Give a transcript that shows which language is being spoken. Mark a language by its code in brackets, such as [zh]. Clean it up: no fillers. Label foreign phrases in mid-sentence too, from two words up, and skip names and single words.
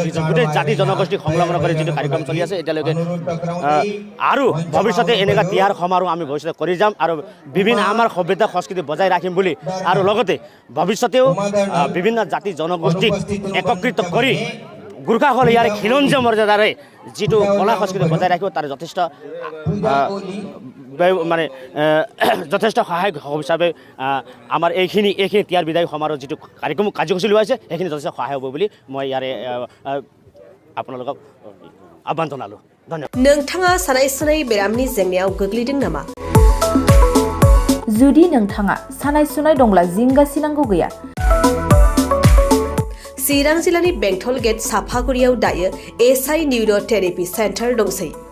[as] গোটেই জাতি জনগোষ্ঠীক সংলগ্ন কৰি যিটো কাৰ্যক্ৰম চলি আছে এতিয়ালৈকে আৰু ভৱিষ্যতে এনেকুৱা তিয়াৰ সমাৰোহ আমি ভৱিষ্যতে কৰি যাম আৰু বিভিন্ন আমাৰ সভ্যতা সংস্কৃতি বজাই ৰাখিম বুলি আৰু লগতে ভৱিষ্যতেও বিভিন্ন জাতি জনগোষ্ঠীক একত্ৰিত কৰি গোৰ্খাসকল ইয়াৰ খিলঞ্জীয় মৰ্যাদাৰে যিটো কলা সংস্কৃতি বজাই ৰাখিব তাৰ যথেষ্ট সহায়ক হিচাপে আমাৰ এইখিনি তিয়াৰ বিদায় সমাৰোহ যিটো কাৰ্যসূচী লোৱা হৈছে সেইখিনি যথেষ্ট সহায় হ'ব বুলি মই ইয়াৰে আপোনালোকক আহ্বান জনালোঁ। ধন্যবাদ। [brx] नोंथाङा सानाय सुनाय बेरामनि जेंनायाव गोग्लैदों नामा? जुदि नोंथाङा सानाय सुनाय दंब्ला जिंगासिनांगौ गैया। चिरां जिल्लानि बेंटल गेट साफागुरियाव दायो SI [en] neuro therapy centre [brx] दंसै।